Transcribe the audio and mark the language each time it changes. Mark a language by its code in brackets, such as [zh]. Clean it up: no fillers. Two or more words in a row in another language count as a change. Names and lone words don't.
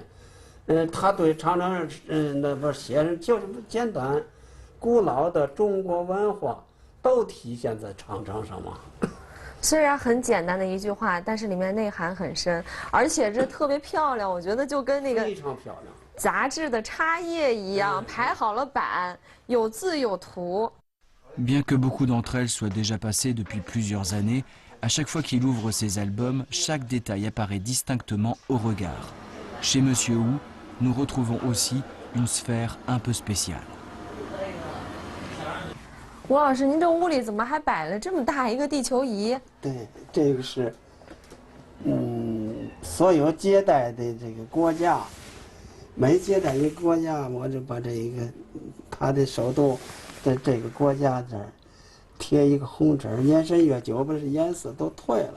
[zh] 他对长城那不写上就是简单，古老的中国文化都体现在长城上嘛。虽然很简单的一句话，但是里面内涵很深，而且这特别漂亮。我觉得就跟那个非常漂亮杂志的插页一样，排好了版，有字有图。 [fr] Bien que beaucoup d'entre elles soient déjà passées depuis plusieurs années, à chaque fois qu'il ouvre ses albums, chaque détail apparaît distinctement au regard. Chez Monsieur Wu, nous retrouvons aussi une sphère un peu spéciale. [zh] 吴老师，您这屋里怎么还摆了这么大一个地球仪？对，这个是，所有接待的这个国家，每接待一个国家，我就把这一个他的首都在这个国家这儿贴一个红纸，延伸越久，把这颜色都退了。